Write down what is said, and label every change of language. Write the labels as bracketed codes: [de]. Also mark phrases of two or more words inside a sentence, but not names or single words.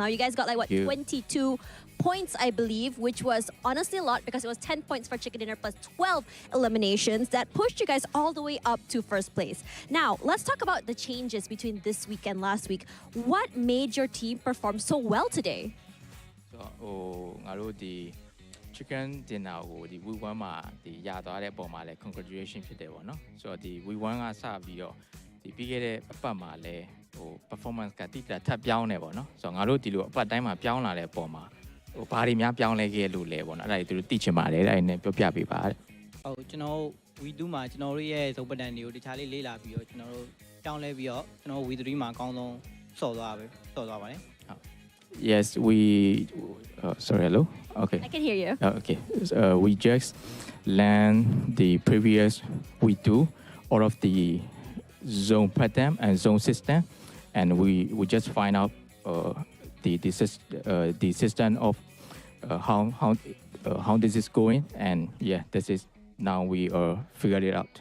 [en] You guys got like, what, 22 points, I believe, which was honestly a lot, because it was 10 points for chicken dinner plus 12 eliminations that pushed you guys all the way up to first place. Now, let's talk about the changes between this week and last week. What made your team perform so well today? So, the chicken dinner [my] ကိုဒီ we1 မှာဒီရသွားတဲ့အပေါ်မှာလည်း congratulation ဖြစ်တယ်ပေါ့နော် So ဒီ we1 ကစပြီးတော့ဒီ ပြီးခဲ့တဲ့အပတ်မှာလည်းဟို performance ကတိကျထပ်ပြောင်းနေပေါ့နော် So ငါတို့ဒီလိုအပတ်တိုင်းမှာပြောင်းလာတဲ့အပေါ်မှာဟိုဘာတွေများပြောင်းလဲခဲ့လို့လဲပေါ့နော်အဲ့ဒါတွေသူတို့သိချင်ပါတယ်အဲ့ဒါနဲ့ပြောပြပေးပါတဲ့ဟုတ်ကျွန်တော် we2 မှာကျွန်တော်တို့ရဲ့စုံပဒန်တွေကိုတခြားလေးလေ့လာပြီးတော့ကျွန်တော်တို့ပြောင်းလဲပြီးတော့ကျွန်တော် we3 မှာအကောင်းဆုံးစော်သွားပါတယ်ဟုတ် [en] Yes, we. Sorry, hello. Okay. I can hear you. Okay. We just learned the previous we2 out of the zone pattern and zone system, and we just find out the system of how this is going, and yeah, this is now we figured it out.